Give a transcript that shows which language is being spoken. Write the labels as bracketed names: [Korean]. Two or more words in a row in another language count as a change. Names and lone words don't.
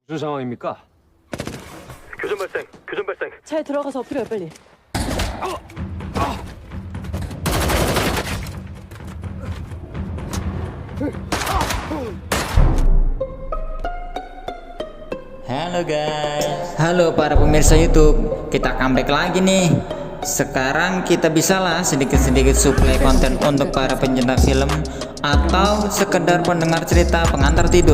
[Korean] 무슨 상황입니까? 교전 발생, 교전 발생. 차에 들어가서 엎드려요, 빨리. [Indonesian] Halo guys, halo para pemirsa YouTube, kita comeback lagi nih. Sekarang kita bisalah sedikit-sedikit suplai konten untuk para pencinta film atau sekedar pendengar cerita pengantar tidur.